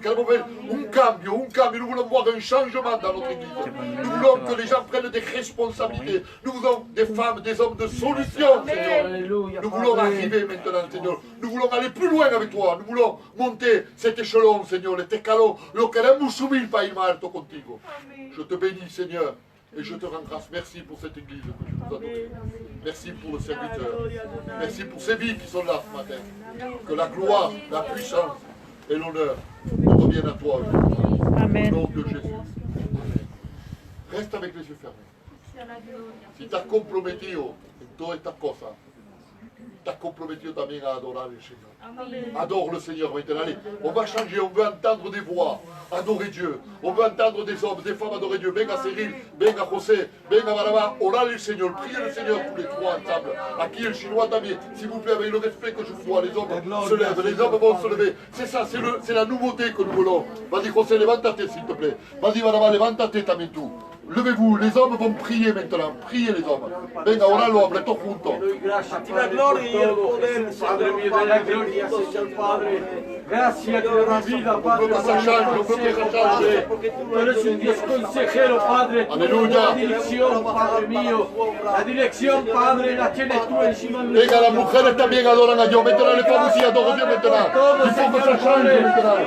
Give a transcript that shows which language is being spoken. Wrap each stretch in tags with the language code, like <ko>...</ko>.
<fr>Qu'elle</fr> <es>un cambio.</es> <fr>Nous voulons voir un changement dans notre église. Nous voulons que les gens prennent des responsabilités. Nous voulons des femmes, des hommes de solution, Seigneur. Nous voulons arriver maintenant, Seigneur. Nous voulons aller plus loin avec toi. Nous voulons monter cet échelon, Seigneur.</fr> <es>Cet escalón. Lo queremos subir para ir más alto contigo.</es> <fr>Je te bénis, Seigneur. Et je te rends grâce. Merci pour cette église que tu nous as donnée. Merci pour le serviteur. Merci pour ces vies qui sont là ce matin. Que la gloire, la puissance et l'honneur reviennent à toi. Amen. Au nom de Jésus. Reste avec les yeux fermés.</fr> <es>Si tu has comprometido en todas estas cosas, tu as comprometido también a adorar el Señor.</es> <fr>Adore le Seigneur maintenant. Allez, on va changer, on veut entendre des voix, adorer Dieu. On veut entendre des hommes, des femmes adorer Dieu.</fr> <es>Venga Cyril, venga José, venga Barabá, orar</es> <fr>le Seigneur, priez le Seigneur tous les trois ensemble.</fr> <es>Aquí el</es> <fr>chinois</fr> <es>también,</es> <fr>s'il vous plaît, avec le respect que je vous dois, les hommes se lèvent, les hommes vont se lever. C'est ça, c'est la nouveauté que nous voulons. Vas-y José,</fr> <es>levántate s'il te plaît.</es> <fr>Vas-y</fr> <es>Barabá, levántate también tú.</es> <fr>Levez-vous, les hommes vont prier maintenant. Priez les hommes.</fr> <es>Venga, oralo, habla todos juntos. A ti la gloria y el poder, Padre mío de la gloria, Señor Padre. Gracias por la vida, Padre. Tú eres un Dios consejero, Padre. Aleluya. La dirección, Padre mío. La dirección, Padre, la tienes tú encima de nosotros. Venga, las mujeres también adoran a Dios.</es> <fr>Maintenant, les femmes aussi adorent Dieu maintenant. Il faut que ça change maintenant.</fr>